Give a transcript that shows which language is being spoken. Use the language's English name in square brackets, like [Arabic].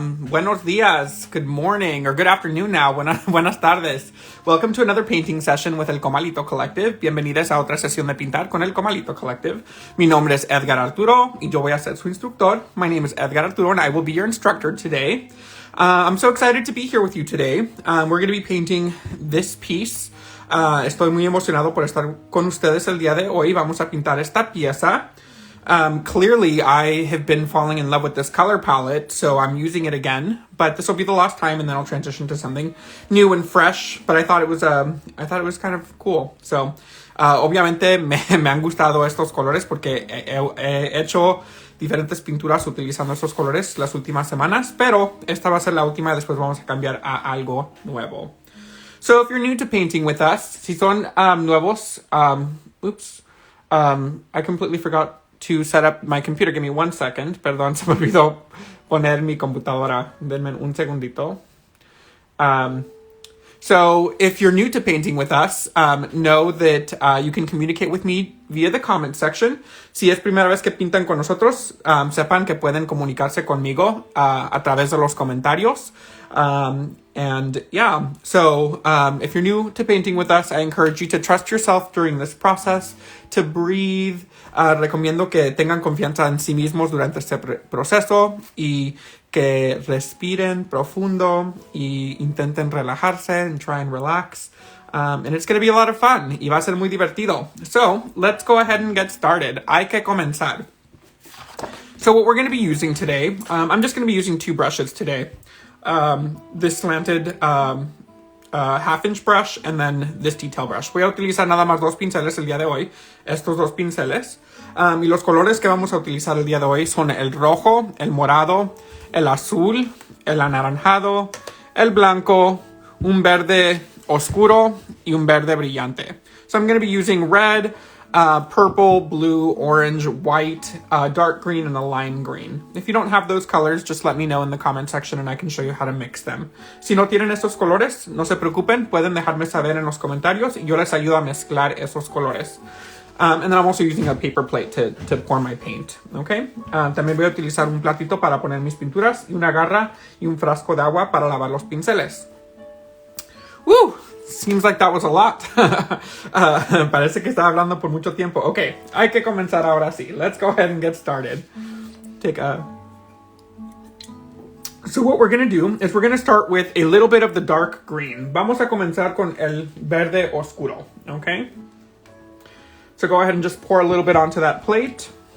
[Spanish] Buenos dias, [English] good morning, or good afternoon now. [Spanish] Buenas tardes. [English] Welcome to another painting session with El Comalito Collective. [Spanish] Bienvenidos a otra sesión de pintar con El Comalito Collective. Mi nombre es Edgar Arturo y yo voy a ser su instructor. [English] My name is Edgar Arturo and I will be your instructor today. I'm so excited to be here with you today. We're going to be painting this piece. [Spanish] Estoy muy emocionado por estar con ustedes el día de hoy. Vamos a pintar esta pieza. [English] Clearly, I have been falling in love with this color palette, so I'm using it again. But this will be the last time, and then I'll transition to something new and fresh. But I thought it was kind of cool. [Spanish] So, obviamente me han gustado estos colores porque he hecho diferentes pinturas utilizando estos colores las últimas semanas. Pero esta va a ser la última y después vamos a cambiar a algo nuevo. [English] So, if you're new to painting with us, [Spanish] si son nuevos, [English] I completely forgot to set up my computer. Give me 1 second. [Spanish] Perdón, se me olvidó poner mi computadora. Denme un segundito. [English] So if you're new to painting with us, know that you can communicate with me via the comment section. [Spanish] Si es primera vez que pintan con nosotros, sepan que pueden comunicarse conmigo a través de los comentarios. [English] And yeah, so if you're new to painting with us, I encourage you to trust yourself during this process, to breathe. [Spanish] Recomiendo que tengan confianza en sí mismos durante este proceso y que respiren profundo y intenten relajarse [English] and try and relax. And it's going to be a lot of fun. [Spanish] Y va a ser muy divertido. [English] So let's go ahead and get started. [Spanish] Hay que comenzar. [English] So what we're going to be using today, I'm just going to be using 2 brushes today. This slanted half-inch brush and then this detail brush. [Spanish] Voy a utilizar nada más 2 pinceles el día de hoy. Estos 2 pinceles. Y los colores que vamos a utilizar el día de hoy son el rojo, el morado, el azul, el anaranjado, el blanco, un verde oscuro y un verde brillante. [English] So I'm going to be using red, purple, blue, orange, white, dark green, and a lime green. If you don't have those colors, just let me know in the comment section and I can show you how to mix them. [Spanish] Si no tienen esos colores, no se preocupen, pueden dejarme saber en los comentarios y yo les ayudo a mezclar esos colores. [English] And then I'm also using a paper plate to pour my paint, okay? [Spanish] También voy a utilizar un platito para poner mis pinturas y una garra y un frasco de agua para lavar los pinceles. Woo! [English] Seems like that was a lot. [Spanish] Parece que estaba hablando por mucho tiempo. Okay, hay que comenzar ahora sí. [English] Let's go ahead and get started. So what we're going to do is we're going to start with a little bit of the dark green. [Spanish] Vamos a comenzar con el verde oscuro, okay? So go ahead and just pour a little bit onto that plate.